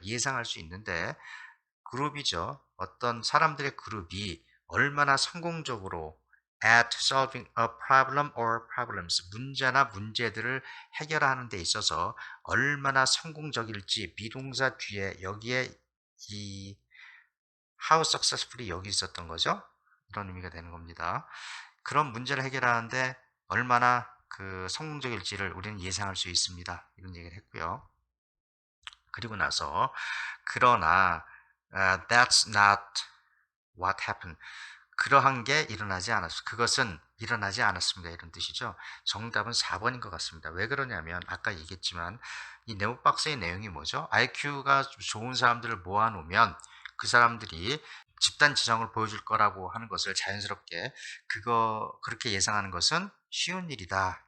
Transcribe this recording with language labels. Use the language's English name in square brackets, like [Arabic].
[Korean] 예상할 수 있는데 그룹이죠. 어떤 사람들의 그룹이 얼마나 성공적으로 [English] at solving a problem or problems [Korean] 문제나 문제들을 해결하는 데 있어서 얼마나 성공적일지 비동사 뒤에 여기에 이 [English] how successfully [Korean] 여기 있었던 거죠. 이런 의미가 되는 겁니다. 그런 문제를 해결하는데 얼마나 그 성공적일지를 우리는 예상할 수 있습니다. 이런 얘기를 했고요. 그리고 나서 그러나 [English] that's not what happened. [Korean] 그러한 게 일어나지 않았습니다. 그것은 일어나지 않았습니다. 이런 뜻이죠. 정답은 4번인 것 같습니다. 왜 그러냐면 아까 얘기했지만 이 네모박스의 내용이 뭐죠? IQ가 좋은 사람들을 모아놓으면 그 사람들이 집단 지성을 보여줄 거라고 하는 것을 자연스럽게 그렇게 예상하는 것은 쉬운 일이다.